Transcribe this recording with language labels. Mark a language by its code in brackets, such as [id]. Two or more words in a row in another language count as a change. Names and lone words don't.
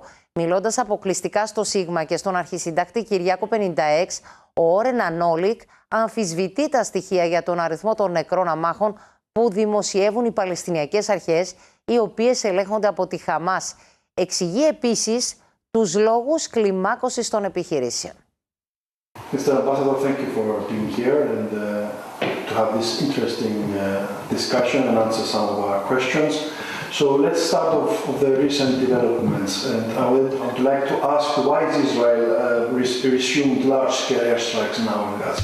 [el] Μιλώντας αποκλειστικά στο Σίγμα και στον αρχισυντάκτη Κυριάκο 56, ο Όρεν Ανόλικ αμφισβητεί τα στοιχεία για τον αριθμό των νεκρών αμάχων που δημοσιεύουν οι Παλαιστινιακές αρχές, οι οποίες ελέγχονται από τη Χαμάς. Εξηγεί επίσης τους λόγους κλιμάκωσης των επιχειρήσεων. [en] Mr. Ambassador, thank you for being here and to have this interesting discussion and answer some of our questions. So let's start off with the recent developments. And I would like to ask, why is Israel resumed large-scale airstrikes now in Gaza?